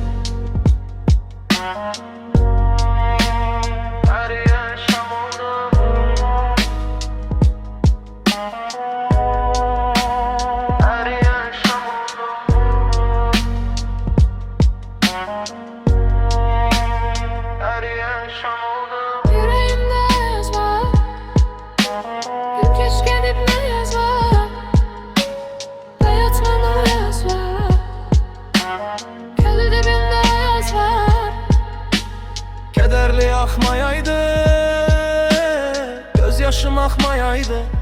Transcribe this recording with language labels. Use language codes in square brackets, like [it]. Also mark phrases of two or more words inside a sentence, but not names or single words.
[az] Əriyən şam oldum. Əriyən şam oldum. Əriyən şam oldum. [tr] Yüreğimde yaz var, gün geç gelip ne yaz var. Hayatımda yaz var, kendi dibinde yaz var. Kederli akmayaydı, göz yaşım akmayaydı.